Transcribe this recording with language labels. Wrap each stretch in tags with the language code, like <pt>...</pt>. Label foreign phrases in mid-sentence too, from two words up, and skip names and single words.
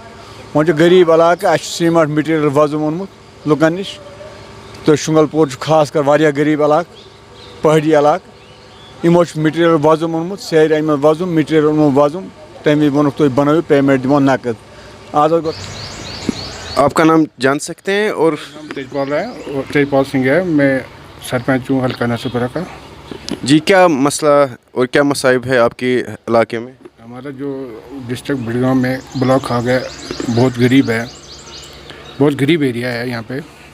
<ks>وۄنۍ چھُ غریٖب علاقہٕ، اَسہِ چھُ</ks> <en>cement material</en> <ks>وۄزُم اوٚنمُت لُکَن نِش، تہٕ شُنٛگل پوٗر چھُ خاص کر واریاہ غریٖب علاقہٕ، پہٲڑی علاقہٕ. یِمو چھُ مِٹیٖریَل وۄزُم اوٚنمُت، سیرِ اَنہِ وۄزُم، مِٹیٖریَل اوٚنمُت وۄزُم. تَمہِ وِزِ ووٚنُکھ تُہۍ بنٲیِو، پیمٮ۪نٛٹ دِمو نقد. آز حظ گوٚو.</ks> <ur>آپ کا نام جان سکتے ہیں؟ اور تیجپال ہے، تیجپال سنگھ ہے، میں سرپنچ ہوں حلقہ نصرپورہ کا. جی کیا مسئلہ اور کیا مصائب ہے آپ کے علاقے میں؟ ہمارا جو ڈسٹرکٹ بڈگام میں بلاک کھاگ ہے بہت غریب ہے، بہت غریب ایریا ہے یہاں پہ.</ur>